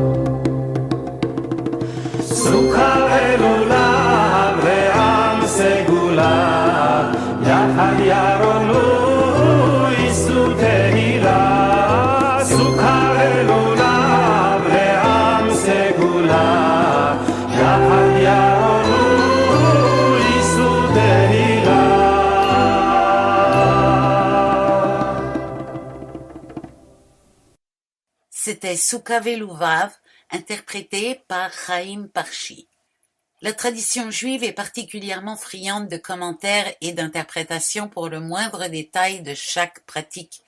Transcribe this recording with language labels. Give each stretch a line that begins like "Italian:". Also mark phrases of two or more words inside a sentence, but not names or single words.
Hebrew: סוכה ולולב לעם סגולה, יחד ירונו יישאו תהילה. סוכה ולולב לעם סגולה, יחד ירונו יישאו תהילה.
French: C'était Souka Veluvav, interprété par Chaim Parchi. La tradition juive est particulièrement friande de commentaires et d'interprétations pour le moindre détail de chaque pratique.